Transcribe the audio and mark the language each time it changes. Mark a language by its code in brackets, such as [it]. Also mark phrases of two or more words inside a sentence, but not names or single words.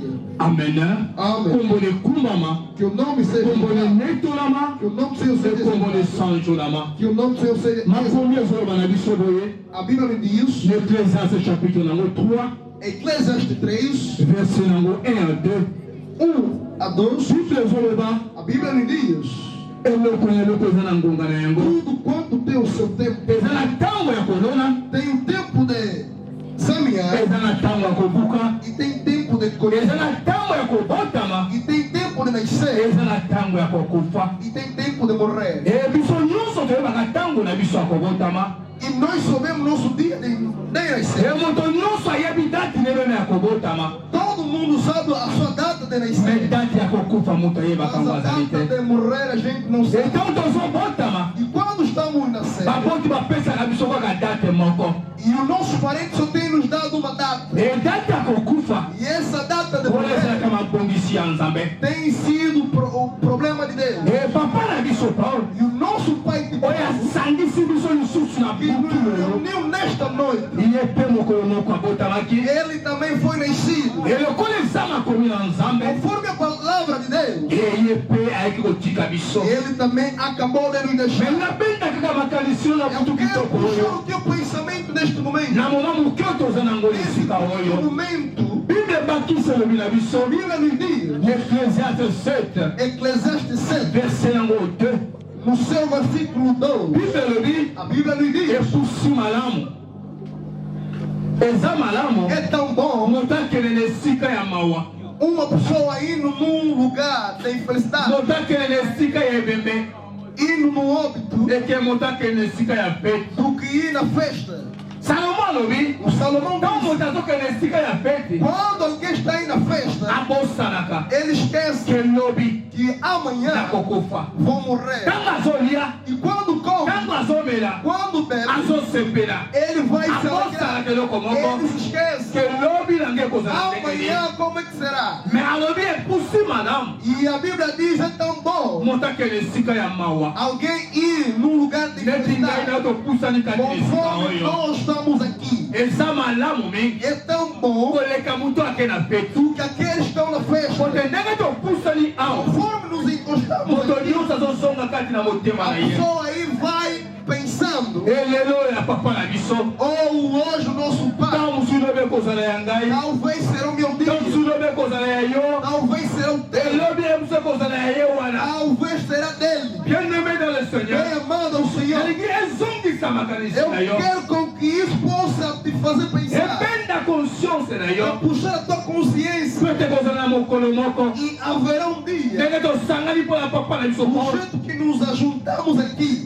[ln] Amen. [pt] Amém. [ln] Kombole kumbama, [pt] Que o nome seja [ln] kombole netolama, [pt] que o nome do Senhor seja [ln] kombole sanjolama. [pt] que o nome do Senhor seja [ln] Makomi ezoloba na biso boye, [pt] A Bíblia me diz, [ln] ne Ecclésiaste chapitre nango 3, [pt] Eclesiastes 3, [ln] verset nango 1 à 2. [pt] 1 a 2, [ln] Bible ezoloba, [pt] a Bíblia me diz, [ln] eloko na eloko eza na ngonga na yango. [pt] tudo quanto tem o seu tempo, [ln] Eza na ntango ya kolona, [pt] tem o tempo de semear [ln] eza na ntango ya kobuka, [pt] e tem tempo de colher, [ln] eza na ntango ya kobotama, [pt] e tem tempo de nascer [ln] eza na ntango ya kokufa. [pt] e tem tempo de morrer. [ln] Biso nyonso toyebaka ntango na biso ya kobotama. [pt] E nós sabemos nosso dia de nascer. [ln] Moto nyonso ayebi date nebeme ya kobotama. [pt] Todo mundo sabe a sua data de [ln] Me [pt] nascer. [ln] date ya kokufa moto ayebaka [pt] Mas [ln] ngo [pt] a [ln] azali [pt] data [ln] te. [pt] de morrer a gente não sabe. [ln] Então tozobotama, [pt] E quando estamos nascendo, [ln] baboti bapesaka biso kaka date moko. [pt] e o nosso parente só tem nos dado uma data. [ln] Date ya kokufa [pt] E essa data de [ln] oyo [pt] morrer [ln] ezalaka mabongisi ya nzambe. [pt] tem sido o problema de Deus. [ln] Papa na biso Paulo [pt] E o nosso Pai de [ln] oyo asangisi biso lisusu na [pt] que nos [ln] butu oyo, [pt] reuniu nesta noite, [ln] ye mpe mokolo moko abotamaki. [pt] ele também foi nascido. [ln] Lokola eza makomi na nzambe, [pt] Conforme a palavra de Deus, [ln] ye mpe ayaki kotika biso. [pt] ele também acabou de nos deixar. [ln] Me nabenda kaka makanisi oyo na [pt] Eu [ln] butu [pt] quero [ln] kitoko [pt] puxar [ln] oyo. [pt] o teu pensamento neste momento. [ln] Na moma moke oyo toza nango na [pt] Nesse [ln] esika oyo, [pt] momento, [ln] bible ebakisi elobi na biso. [pt] a Bíblia nos diz, [ln] Ecclésiaste 7, [pt] Eclesiastes 7, [ln] verset nango 2. [pt] no seu versículo 2, [ln] Bible elobi [pt] a Bíblia nos diz, [ln] epusi malamu. Eza malamu [pt] é tão bom [ln] moto akende na esika ya mawa, [pt] uma pessoa indo num lugar de infelicidade, [ln] moto akende na esika ya ebembe, [pt] indo num óbito, [ln] eke moto akende na esika ya fete. [pt] do que ir na festa. [ln] Salomo alobi [pt] O Salomão [ln] ntango [pt] diz, [ln] moto azokende na esika ya fete, [pt] quando alguém está indo na festa, [ln] abosanaka [pt] ele esquece [ln] ke lobi [pt] que amanhã [ln] nakokufa. [pt] vão morrer. [ln] Ntango azolia, [pt] E quando come, [ln] ntango azomela, [pt] quando bebe, [ln] azosepela, [pt] ele vai se [ln] abosanaka [pt] alegrar. [ln] eloko moko [pt] Ele se esquece. [ln] ke lobi nange ekozala ndenge nini. [pt] Amanhã como é que será? [ln] Me alobi epusi malamu [pt] E a Bíblia diz, é tão bom [ln] moto akende esika ya mawa. [pt] alguém ir num lugar de [ln] Neti ngai [pt] infelicidade. [ln] na topusani kati na esika [pt] Conforme [ln] oyo, [pt] nós estamos aqui, [ln] eza malamu mingi [pt] é tão bom [ln] koleka moto ake na fete. [pt] que aqueles que estão na festa, [ln] Kote ndenge topusani awa, [pt] conforme nos encostamos [ln] moto [pt] aqui, [ln] nyonso azozonga kati na motema [pt] a [ln] na ye. [pt] pessoa aí vai pensando, [ln] Elelo oyo ya papa na biso, [pt] ou hoje o nosso pai, [ln] ntango mosusu lobi ekozala ya ngai, [pt] talvez será o meu [ln] ntango [pt] dia, [ln] mosusu lobi ekozala ya yo, [pt] talvez será o teu, [ln] elobi ye mosu ekozala ya ye wana. [pt] talvez será dele. Eu quero com que isso possa te fazer pensar. A puxar a tua consciência. E haverá um dia. O jeito que nos ajuntamos aqui.